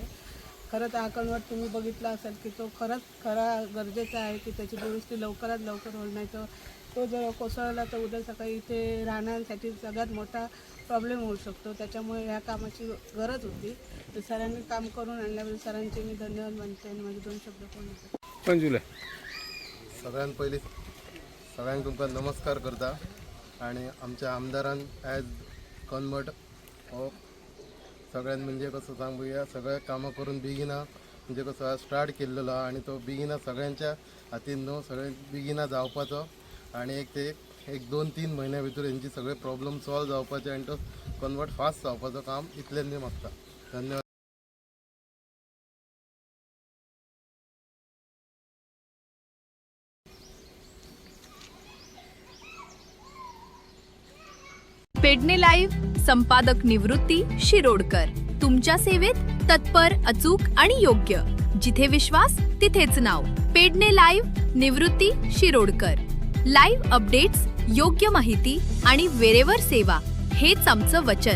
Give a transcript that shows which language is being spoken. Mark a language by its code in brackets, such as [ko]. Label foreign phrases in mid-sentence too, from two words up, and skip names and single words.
[mr] खरं तर हा कन्वर्ट तुम्ही बघितला असाल की तो खरा गरजेचा आहे की त्याची दुरुस्ती लवकरात लवकर होईल, नाही तर तो जर कोसळला तर उद्या सकाळी इथे राहण्यासाठी सगळ्यात मोठा प्रॉब्लेम होऊ शकतो. त्याच्यामुळे ह्या कामाची गरज होती. तर सरांनी काम करून आणल्याबद्दल सरांचे मी धन्यवाद मानते आणि माझे 2 शब्द पूर्ण करते. पंजुले [kok] सगळ्यात पयलीं सगळ्यांक तुमकां नमस्कार करता आणि आमच्या आमदारान ॲज कन्वर्ट हो सगळ्यान म्हणजे कसं सांगूया सगळे कामां करून बेगिना म्हणजे कसो स्टार्ट केल्लो आणि तो बेगिना सगळ्यांच्या हातीन न्हू सगळे बेगिना जावपाचो आणि एक 2-3 म्हयन्या भितर हेंची सगळे [en] problem solve [kok] जावपाचे आणि तो कन्वर्ट फास्ट जावपाचो काम इतलें मी मागता. धन्यवाद. [mr] पेडणे लाईव्ह संपादक निवृत्ती शिरोडकर तुमच्या सेवेत तत्पर, अचूक आणि योग्य. जिथे विश्वास तिथेच नाव. पेडणे लाईव्ह निवृत्ती शिरोडकर. [en] live updates, [mr] योग्य माहिती आणि वेरेवर सेवा हेच आमचं वचन.